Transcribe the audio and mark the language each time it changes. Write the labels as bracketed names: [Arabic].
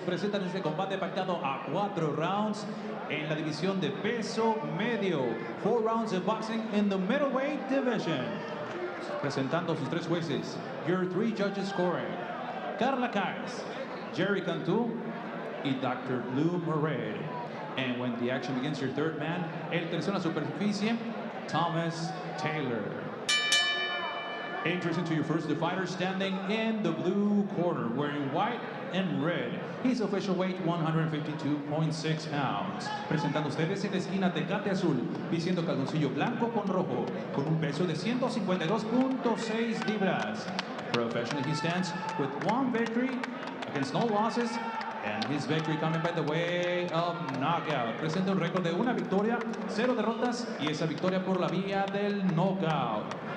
[Spanish] Presentan este combate pactado a 4 rounds en la división de peso medio. [English] 4 rounds of boxing in the middleweight division. [Spanish] Presentando sus 3 jueces. [English] Your 3 judges scoring: Carla Caes, Jerry Cantu, y Dr. Blue Moret. And when the action begins, your 3rd man, [Spanish] el tercero en la superficie, [English] Thomas Taylor. Introducing to your first fighter, standing in the blue corner, wearing white and red. His official weight, 152.6 pounds. [Spanish] Presentando ustedes en la esquina Tecate Azul, vistiendo calzoncillo blanco con rojo, con un peso de 152.6 libras. [English] Professionally, he stands with 1 victory against no losses, and his victory coming by the way of knockout. [Spanish] Presenta un récord de 1 victoria, 0 derrotas, y esa victoria por la vía del knockout.